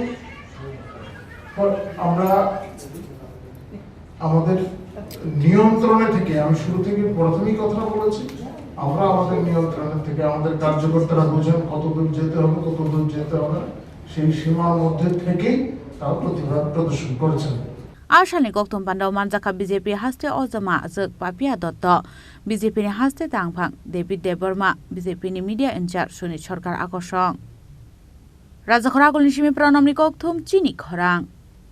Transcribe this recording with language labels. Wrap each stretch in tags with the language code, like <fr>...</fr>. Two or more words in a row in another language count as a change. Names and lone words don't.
<bn>আমরা আমাদের নিয়ন্ত্রণে থেকে আমি শুরু থেকে প্রথমেই কথা বলেছি আমরা আমাদের নিয়ন্ত্রণে থেকে আমাদের কার্যকর্তারা বোঝেন কত দূর যেতে হবে কত দূর যেতে হবে সেই সীমার মধ্যে থেকেই তারা প্রতিবাদ প্রদর্শন করেছেন</bn> <trp>Ashalni Kokthum Panda manjaka BJP haste ozama azak papia dotto BJP ni haste Tangphang David Deborma BJP ni</trp> <en>media incharge</en> <trp>Sunit Sarkar Akosong Rajakhora Gulnishimi Pranamni Kokthum Chini Khorang</trp>